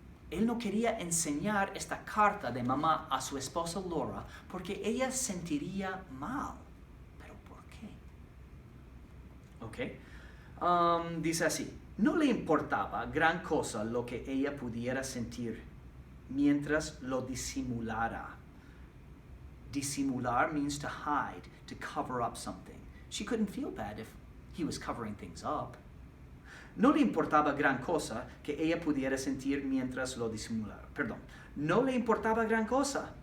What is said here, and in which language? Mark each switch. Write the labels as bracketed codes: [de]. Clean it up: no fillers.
[es] Él no quería enseñar esta carta de mamá a su esposa Laura porque ella sentiría mal. ¿Pero por qué? Ok. Dice así, no le importaba gran cosa lo que ella pudiera sentir mientras lo disimulara. [en] Disimular means to hide, to cover up something. She couldn't feel bad if he was covering things up. [es] No le importaba gran cosa que ella pudiera sentir mientras lo disimulara. Perdón. No le importaba gran cosa.